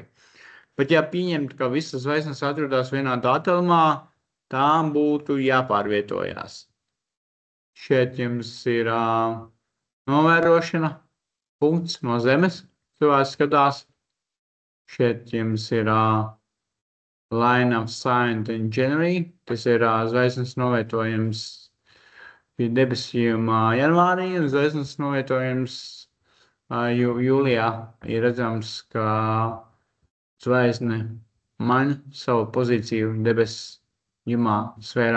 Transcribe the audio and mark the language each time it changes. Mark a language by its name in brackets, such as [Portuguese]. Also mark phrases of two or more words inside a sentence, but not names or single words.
[Latvian] Pat ja pieņemt, ka visas zvaigznes atrodas vienā datumā, tām būtu jāpārvietojās. Šeit jums ir novērošana, punkts no Zemes, cilvēks skatās. Šeit jums ir [English] line of sight in January, [Latvian] tas ir zvaigznes novietojums pie debesīm janvārī, un zvaigznes novietojums jūlijā. Ir redzams, ka zvaigzne maina savu pozīciju debesu jumā sfērā.